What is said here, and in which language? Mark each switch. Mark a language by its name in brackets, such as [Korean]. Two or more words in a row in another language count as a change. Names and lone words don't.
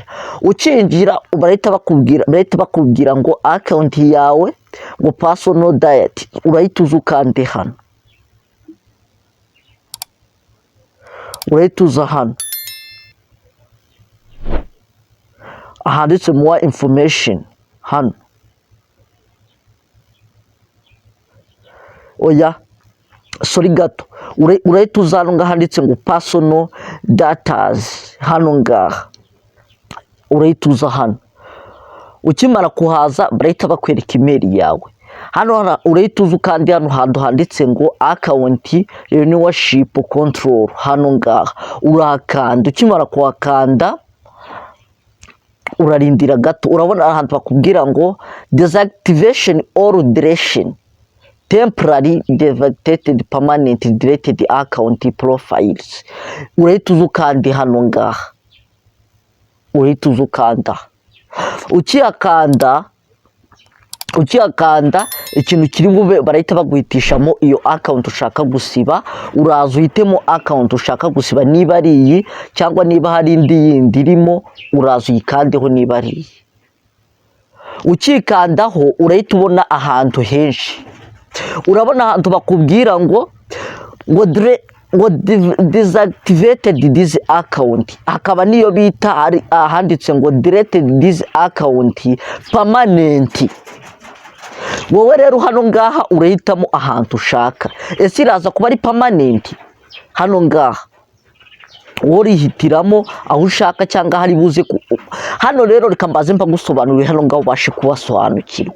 [Kinyarwanda] Ukinjira barahita bakubwira ngo account yawe ngo [English] personal diet, [Kinyarwanda] urahita uzukande hano, urahita uza hano ahanditse [English] more information [Kinyarwanda] hano, oya sorry gato, urahita uza hano ngaha handitse ngo [English] personal datas, [Kinyarwanda] hano ngaha urahita uza hano. Ukimara kuhaza barahita bakwereka email yawe, hano urahita uza kandi hano hantu handitse ngo [English] account renewalship control, [Kinyarwanda] hano ngaha urakanda. Ukimara kuhakanda urarindira gato, urabona ahantu bakubwira ngo [English] deactivation or deletion, temporary deactivated, permanent deleted account profiles. [Kinyarwanda] Urahita uza ukanda hano ngaha, urahita uza ukanda. Ukiyakanda ikintu kiri bube barahita baguhitishamo iyo account ushaka gusiba. Uraza uhitemo account ushaka gusiba, niba ari iyi cyangwa niba hari indi yindi irimo, uraza uyikandeho niba ari iyi. Ukikandaho urahita ubona ahantu henshi, urabona ahantu bakubwira ngo [English] deactivated this account, [Kinyarwanda] hakaba niyo bita handitse ngo [English] deleted this account permanent. [Kinyarwanda] Wowe rero hano ngaha urahitamo ahantu ushaka, ese iraza kuba ari permanent hano ngaha, wowe urihitiramo aho ushaka cyangwa hari buze hano. Rero reka mbaze mbagusobanurire hano ngaho ubashe kubasobanukirwa.